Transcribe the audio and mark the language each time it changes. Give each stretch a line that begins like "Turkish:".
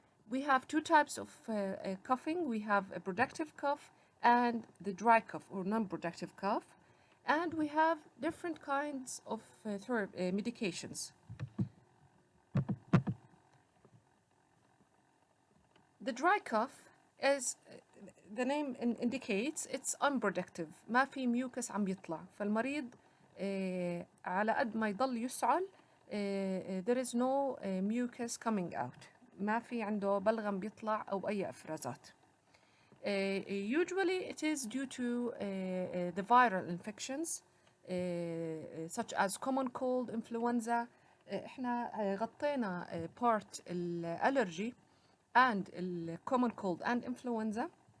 English: We have two types of coughing. We have a productive cough and the dry cough or non-productive cough. And we have different kinds of medications. The dry cough is the name indicates it's unproductive.
Arabic: ما في ميوكس عم يطلع فالمريض على قد ما يضل يسعل
English: there is no mucus coming out.
Arabic: ما في عنده بلغم بيطلع أو أي إفرازات.
English: Usually it is due to the viral infections such as common cold, influenza.
Arabic: احنا غطينا
English: part الالرجي and common cold and influenza.